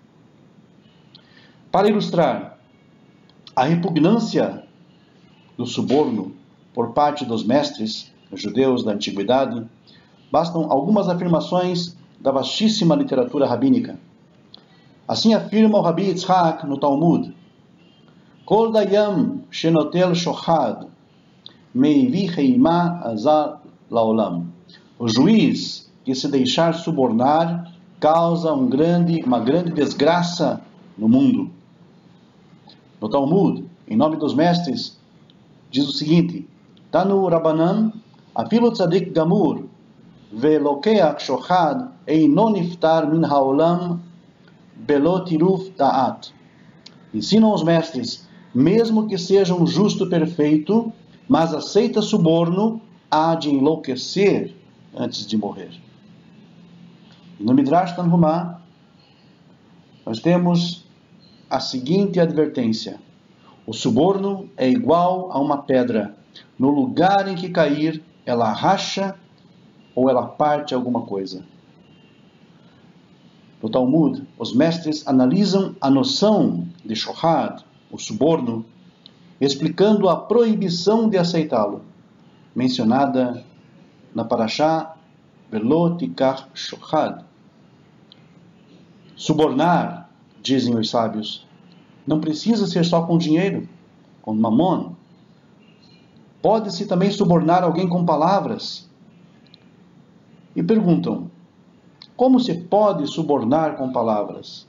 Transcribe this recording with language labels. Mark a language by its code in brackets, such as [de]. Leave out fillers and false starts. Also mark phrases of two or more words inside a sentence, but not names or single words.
[pt] Para ilustrar a repugnância do suborno por parte dos mestres judeus da antiguidade, bastam algumas afirmações da vastíssima literatura rabínica. Assim afirma o Rabi Yitzhak no Talmud: [he] כל דיין שנוטל שוחד מביא חמה עזה לעולם. [pt] O juiz que se deixar subornar causa uma grande desgraça no mundo. No Talmud, em nome dos mestres, diz o seguinte: [he] תנו רבנן, אפילו צדיק גמור, ולוקח שוחד, אינו נפטר מן העולם, בלא טירוף דעת. [pt] Ensinam os mestres, mesmo que seja um justo perfeito, mas aceita suborno, há de enlouquecer antes de morrer. E no Midrash Tanhumá, nós temos a seguinte advertência: o suborno é igual a uma pedra. No lugar em que cair, ela racha ou ela parte alguma coisa. No Talmud, os mestres analisam a noção de shohad, o suborno, explicando a proibição de aceitá-lo, mencionada na Parashá [he] ולא תקח שוחד. [pt] Subornar, dizem os sábios, não precisa ser só com dinheiro, com mamon. Pode-se também subornar alguém com palavras. E perguntam: como se pode subornar com palavras?